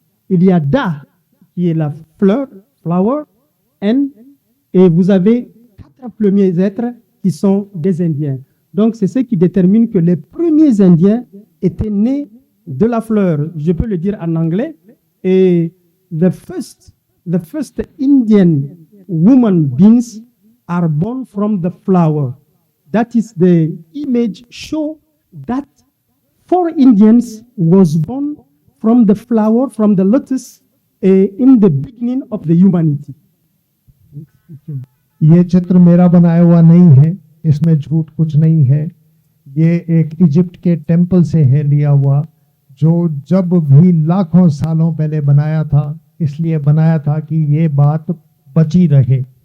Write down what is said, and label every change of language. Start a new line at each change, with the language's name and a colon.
French: Il y a Da, qui est la fleur, flower, N, et vous avez 4 premiers êtres qui sont des Indiens. Donc, c'est ce qui détermine que les premiers Indiens étaient nés de la fleur. Je peux le dire en anglais.
English: Et the first Indian woman beings are born from the flower. That is the image show that 4 Indians was born from the flower, from the lotus, in the beginning of the humanity.
Hindi: ये चित्र मेरा बनाया हुआ नहीं है, इसमें झूठ कुछ नहीं है। ये एक इजिप्ट के टेम्पल से है लिया हुआ, जो जब भी लाखों सालों पहले बनाया था, इसलिए बनाया था कि ये बात बची रहे।